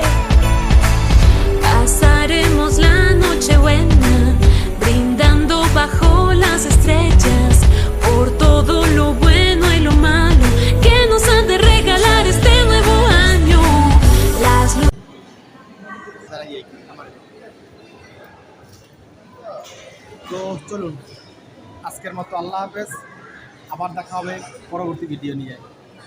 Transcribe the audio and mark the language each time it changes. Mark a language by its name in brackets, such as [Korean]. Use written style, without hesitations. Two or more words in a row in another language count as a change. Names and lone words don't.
[Spanish] pasaremos la noche buena, brindando bajo las estrellas, por todo lo bueno y lo malo que nos han de regalar este nuevo año. Las [Bangla] তো চলুন, আজকের মতো [Arabic] الله حافظ. [Bangla] আবার দেখা হবে পরবর্তী ভিডিও নিয়ে।